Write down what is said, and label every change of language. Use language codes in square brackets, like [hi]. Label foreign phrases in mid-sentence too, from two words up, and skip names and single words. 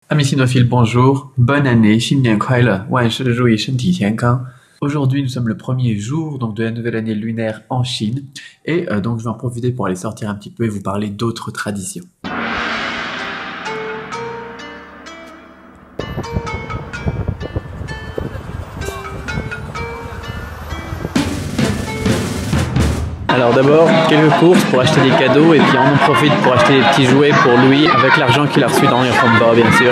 [fr] Amis cinophiles, bonjour, bonne année, [zh] 新年快乐, 万事如意, 身体健康. [fr] Aujourd'hui, nous sommes le premier jour donc, de la nouvelle année lunaire en Chine et donc je vais en profiter pour aller sortir un petit peu et vous parler d'autres traditions. Alors d'abord, quelques courses pour acheter des cadeaux et puis on en profite pour acheter des petits jouets pour Louis avec l'argent qu'il a reçu dans Yonhongbao bien sûr.